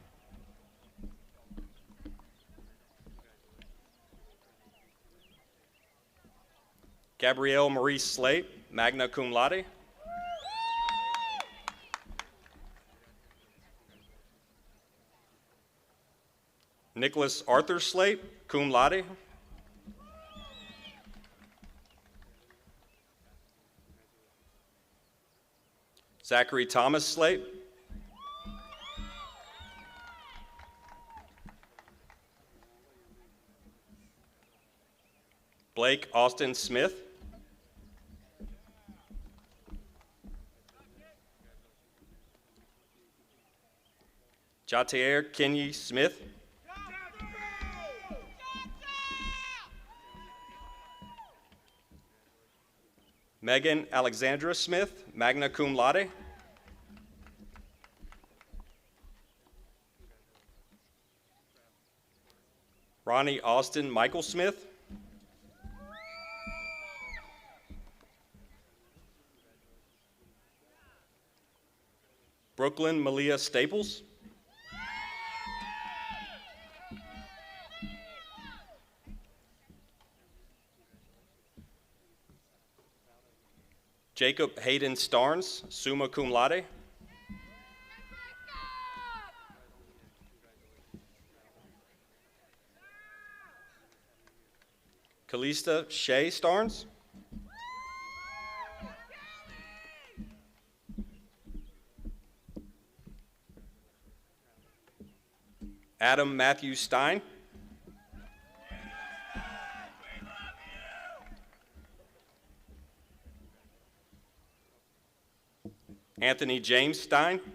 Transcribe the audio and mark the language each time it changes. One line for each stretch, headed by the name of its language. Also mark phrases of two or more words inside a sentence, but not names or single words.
English: Gabrielle Marie Slate,
Latin: magna cum laude.
English: Nicholas Arthur Slate,
Latin: cum laude.
English: Zachary Thomas Slate. Blake Austin Smith. Jatier Kenyi Smith. Megan Alexandra Smith,
Latin: magna cum laude.
English: Ronnie Austin Michael Smith. Brooklyn Malia Staples. Jacob Hayden Starnes,
Latin: summa cum laude.
English: Kalista Shea Starnes. Adam Matthew Stein. Anthony James Stein.